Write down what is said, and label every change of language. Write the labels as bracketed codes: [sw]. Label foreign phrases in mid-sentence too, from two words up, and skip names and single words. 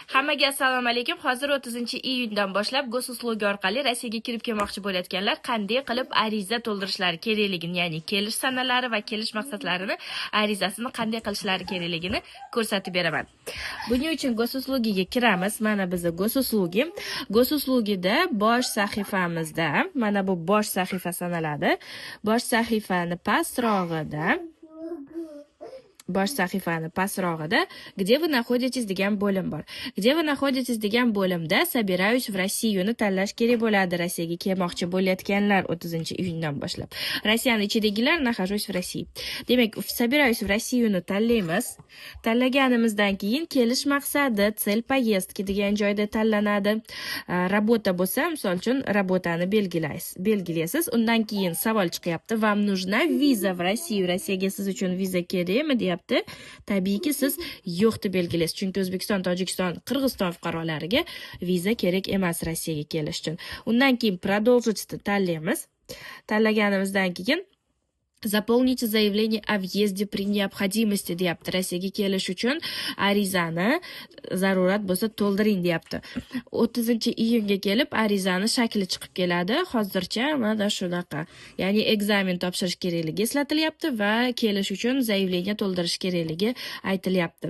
[uz] Hammaga assalomu alaykum. Hozir 30-iyundan boshlab Gosuslug orqali Rossiyaga kirib kelmoqchi bo'layotganlar qanday qilib ariza to'ldirishlari kerakligini, ya'ni kelish sanalari va kelish maqsadlarini, arizasini qanday qilishlari kerakligini ko'rsatib beraman. Buning uchun Gosuslugiga kiramiz. Mana bizning Gosuslugida bosh sahifamizda, mana bu bosh sahifa sanaladi. Bosh sahifani pasrog'ida [ru] где вы находитесь [uz] degan bo'lim bor. [ru] Где вы находитесь [uz] degan bo'limda [ru] собираюсь в Россию [uz] ni tanlash kerak bo'ladi. Rossiyaga kelmoqchi bo'layotganlar 30-iyundan boshlab. Rossiyani ichidagilar [ru] нахожусь в России. [uz] Demak, [ru] собираюсь в Россию [uz] ni tanlaymiz. Tanlaganimizdan keyin kelish maqsadi, [ru] цель поездки [uz] degan joyda tanlanadi. Работа bo'lsa, misol uchun работani belgilaysiz. Undan keyin savol chiqyapti. [ru] Вам нужна виза в Россию? [uz] Rossiyaga siz uchun viza kerakmi deyapti. Tabiiyki siz yo'q deb belgilaysiz. Chunki O'zbekiston, Tojikiston, Qirg'iziston fuqarolariga viza kerak emas Rossiyaga kelish uchun. Undan keyin продолжить tanlaymiz. Tanlaganimizdan keyin [ru] Заполните заявление о въезде при необходимости [uz] deyapti. Rossiyaga kelish uchun arizani zarurat bo'lsa to'ldiring deyapti. 30-iyunga kelib arizani shakli chiqib keladi. Hozircha mana shunaqa. Ya'ni ekzamen topshirish kerakligi eslatilyapti va kelish uchun zaявление to'ldirish kerakligi aytilyapti.